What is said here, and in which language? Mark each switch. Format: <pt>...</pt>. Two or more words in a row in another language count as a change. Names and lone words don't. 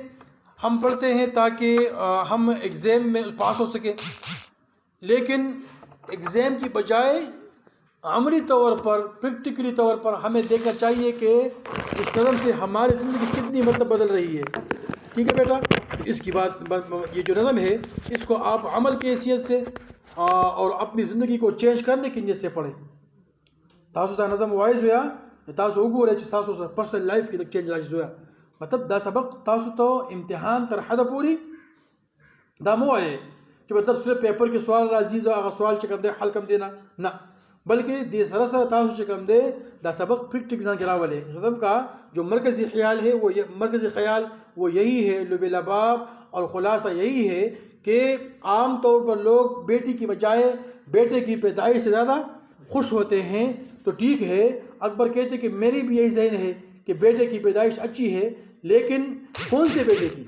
<ur>ہم پڑھتے ہیں تاکہ ہم ایگزام میں پاس ہو سکیں، لیکن ایگزام کی بجائے عملی طور پر، پریکٹیکلی طور پر ہمیں دیکھنا چاہیے کہ اس نظم سے ہماری زندگی کتنی بدل رہی ہے۔ ٹھیک ہے بیٹا، اس کی بات، یہ جو نظم ہے اس کو آپ عمل کی حیثیت سے اور اپنی زندگی کو چینج کرنے کی نیت سے پڑھیں۔</ur> <ps>تاسو دا نظم وائز ہویا، تاسو وګورئ چې تاسو</ps> <en>personal life</en> <ps>کې چینج راشي ہویا، مطلب دا سبق تاسو ته امتحان تر حد پوری دا مو ہے چې مطلب صرف پیپر کې سوال راځي زه هغه سوال چې کوم دی حل کوم دی نه، بلکہ دې سره سره تاسو چې کوم دی دا سبق پریکټیکل ځان کې راولئ۔</ps> <ur>نظم کا جو مرکزی خیال ہے، وہ مرکزی خیال وہ یہی ہے، لب لباب، اور خلاصہ یہی ہے کہ عام طور پر لوگ بیٹی کی بجائے بیٹے کی پیدائش سے زیادہ خوش ہوتے ہیں۔ تو ٹھیک ہے، اکبر کہتے کہ میری بھی یہی ذہن ہے کہ بیٹے کی پیدائش اچھی ہے، لیکن کون سے بیٹے کی؟</ur>